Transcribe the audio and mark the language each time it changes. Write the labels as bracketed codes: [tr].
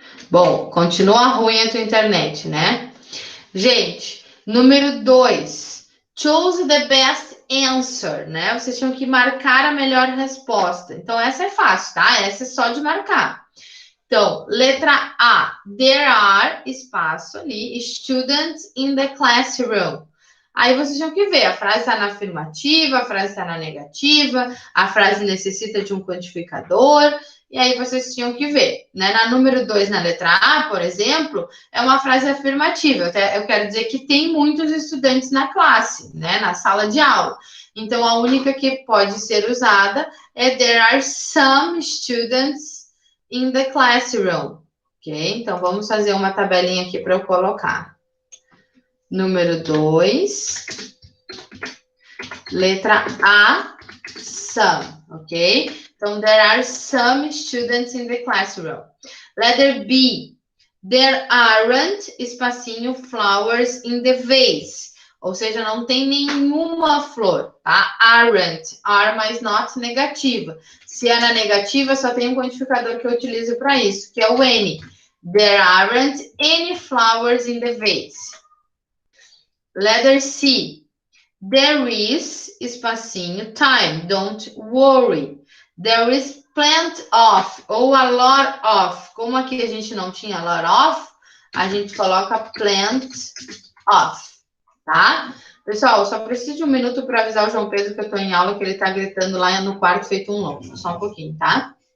[pt] Bom, continua ruim a tua internet, né? Gente, número 2. [en] Choose the best answer, né? [pt] Vocês tinham que marcar a melhor resposta. Então, essa é fácil, tá? Essa é só de marcar. Então, letra A. [en] There are, [pt] espaço ali, [en] students in the classroom. [pt] Aí vocês tinham que ver, a frase está na afirmativa, a frase está na negativa, a frase necessita de um quantificador, e aí vocês tinham que ver, né? Na número 2, na letra A, por exemplo, é uma frase afirmativa. Eu quero dizer que tem muitos estudantes na classe, né? Na sala de aula. Então, a única que pode ser usada é [en] there are some students in the classroom, ok? [pt] Então, vamos fazer uma tabelinha aqui para eu colocar. Número 2, letra A, some, ok? [en] Então, there are some students in the classroom. Letter B, there aren't, espacinho, flowers in the vase. [pt] Ou seja, não tem nenhuma flor, tá? Aren't, are, mas not negativa. Se é na negativa, só tem um quantificador que eu utilizo para isso, que é o N. [en] There aren't any flowers in the vase. Letter C. There is, espacinho, time. Don't worry. There is plenty of, ou a lot of. [pt] Como aqui a gente não tinha [en] a lot of, [pt] a gente coloca [en] plenty of, [pt] tá? Pessoal, só preciso de um minuto para avisar o João Pedro que eu estou em aula, que ele está gritando lá no quarto feito um louco. Só um pouquinho, tá?